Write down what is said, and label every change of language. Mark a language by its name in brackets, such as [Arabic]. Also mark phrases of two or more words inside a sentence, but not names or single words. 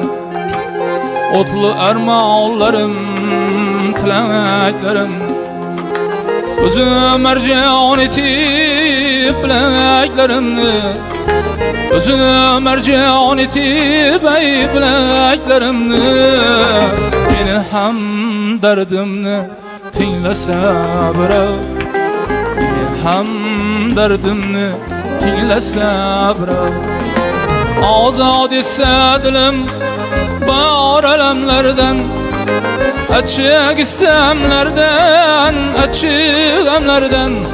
[Crimean Tatar] Otlu armağanlarım, tileklerimni özüm mercan etip bileklerimni, özüm mercan etip bileklerimni. [Uzbek] Meni ham dardimni tinglasa birov, meni ham dardimni tinglasa birov. Ozod etsa dilim bor alamlardan, [Crimean Tatar] açık istemlerden, açık emlerden.